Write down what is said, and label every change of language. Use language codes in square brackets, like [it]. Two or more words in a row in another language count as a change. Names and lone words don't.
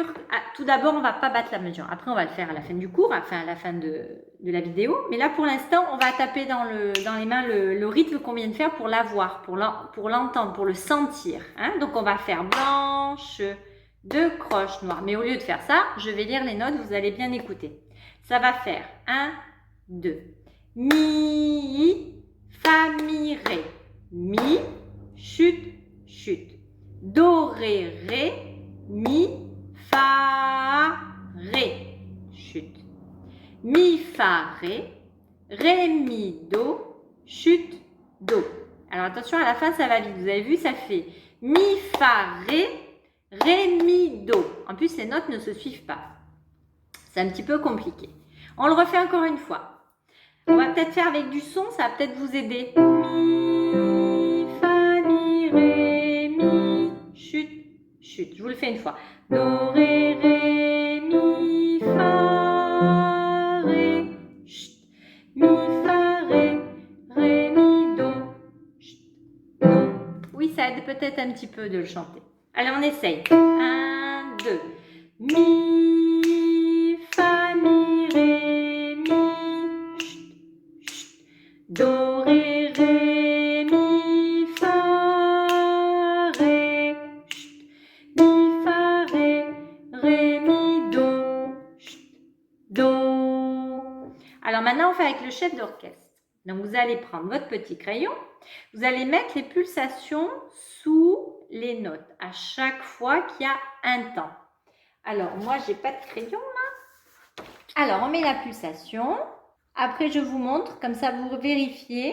[fr] Ah, tout d'abord, on ne va pas battre la mesure. Après, on va le faire à la fin du cours, enfin à la fin de la vidéo. Mais là, pour l'instant, on va taper dans les mains le rythme qu'on vient de faire pour l'avoir, pour l'entendre, pour le sentir. Hein. Donc, on va faire blanche, 2 croches noires. Mais au lieu de faire ça, je vais lire les notes, vous allez bien écouter. Ça va faire 1, 2. Mi, fa, mi, ré. Mi, chute, chute. Do, ré, ré. Mi, fa, ré, chute. Mi, fa, ré, mi, do, chute, do. Alors attention, à la fin, ça va vite. Vous avez vu, ça fait mi, fa, ré, mi, do. En plus, les notes ne se suivent pas. C'est un petit peu compliqué. On le refait encore une fois. On va peut-être faire avec du son, ça va peut-être vous aider. Mi, fa, mi, ré, mi, chute. Chute. Je vous le fais une fois. Do, ré, ré, mi, fa, ré, chut. Mi, fa, ré, mi, do, chut, do. Oui, ça aide peut-être un petit peu de le chanter. Allez, on essaye. 1, 2. Mi, fa, mi, ré, mi, chut, chut. Do, ré, ré, mi, fa, ré, chut. Mi, fa, ré, mi, do, chut, do. Alors maintenant, on fait avec le chef d'orchestre. Donc, vous allez prendre votre petit crayon. Vous allez mettre les pulsations sous les notes à chaque fois qu'il y a un temps. Alors, moi, j'ai pas de crayon là. Alors, on met la pulsation. Après, je vous montre, comme ça, vous vérifiez.